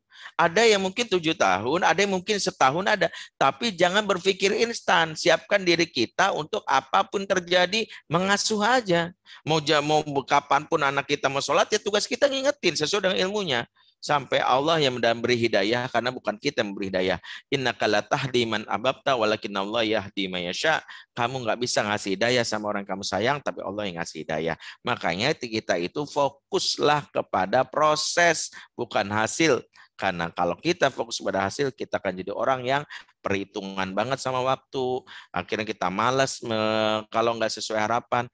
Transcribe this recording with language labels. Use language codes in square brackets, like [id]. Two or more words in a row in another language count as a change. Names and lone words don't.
[id] Ada yang mungkin 7 tahun, ada yang mungkin setahun ada. Tapi jangan berpikir instan. Siapkan diri kita untuk apapun terjadi, mengasuh aja. Mau kapanpun anak kita mau sholat, ya tugas kita ngingetin sesuai dengan ilmunya. sampai Allah yang memberi hidayah, karena bukan kita yang memberi hidayah. [ar] إنك لا تهدي من أحببت ولكن الله يهدي من يشاء. [id] Kamu nggak bisa ngasih hidayah sama orang kamu sayang, tapi Allah yang ngasih hidayah. Makanya kita itu fokuslah kepada proses, bukan hasil. Karena kalau kita fokus pada hasil, kita akan jadi orang yang perhitungan banget sama waktu. Akhirnya kita malas kalau nggak sesuai harapan.